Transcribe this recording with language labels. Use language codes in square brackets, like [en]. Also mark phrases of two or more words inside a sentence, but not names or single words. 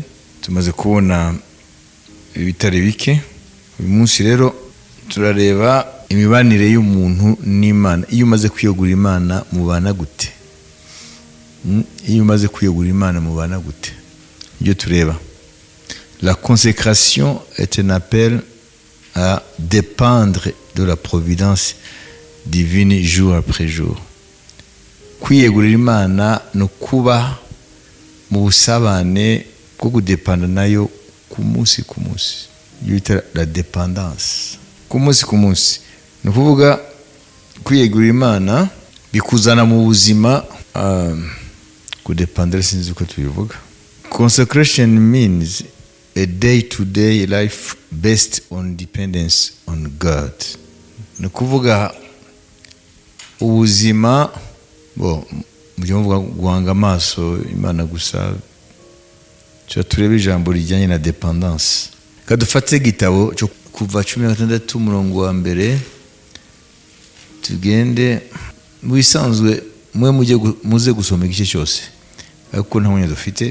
[rw] Tumaze kubona ibitari bike. Uyu munsi rero turareba imibanire y'umuntu n'Imana. Iyo umaze kwiyegura Imana mubana gute? Iyo umaze kwiyegura Imana mubana gute? Ibyo tureba. [fr] La consécration est un appel à dépendre de la providence divine jour après jour. [rw] Kwiyegurira Imana no kuba mu busabane bwo kudepanda nayo ku munsi ku munsi. Yita [fr] la dépendance. [rw] Ku munsi ku munsi. No kuvuga kwiyegurira Imana bikuzana mu buzima kudepandira sinzi uko tubivuga. [en] Consecration means a day-to-day life based on dependence on God. [rw] No kuvuga ubuzima mujye muvuga guhanga amaso Imana gusa. Cyo turebe ijambo rijyanye na dependance. Kadufate igitabo cyo kuva 16 umurongo wa mbere tugende mu bisanzwe muze gusoma igice cyose ariko nta mwanya dufite.